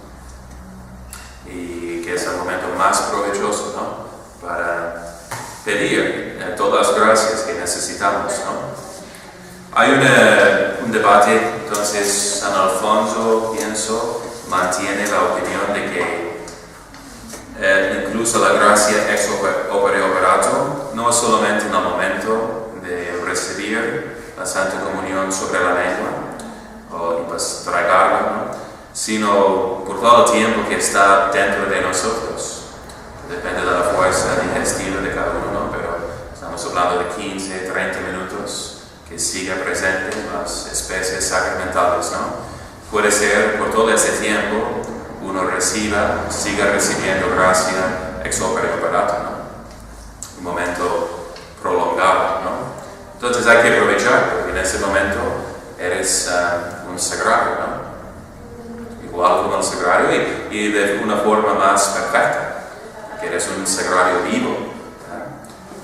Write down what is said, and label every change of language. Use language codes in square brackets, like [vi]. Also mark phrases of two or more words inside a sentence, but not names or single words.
[es] Y que es el momento más provechoso, ¿no? Para pedir todas las gracias que necesitamos, ¿no? Hay un debate, entonces San Alfonso, pienso, mantiene la opinión de que incluso la gracia [la] ex opere operato [es] no es solamente en el momento de recibir la Santa Comunión sobre la lengua y pues tragarla, ¿no? Sino por todo el tiempo que está dentro de nosotros. Depende de la fuerza digestiva de cada uno, ¿no? Pero estamos hablando de 15, 30 minutos que siga presente las especies sacramentales, ¿no? Puede ser por todo ese tiempo uno siga recibiendo gracia [la] ex opere operato, [es] ¿no? Un momento prolongado, ¿no? Entonces hay que aprovechar, porque en ese momento eres un sagrario, ¿no? Igual como el sagrario y de una forma más perfecta, que eres un sagrario vivo, ¿no?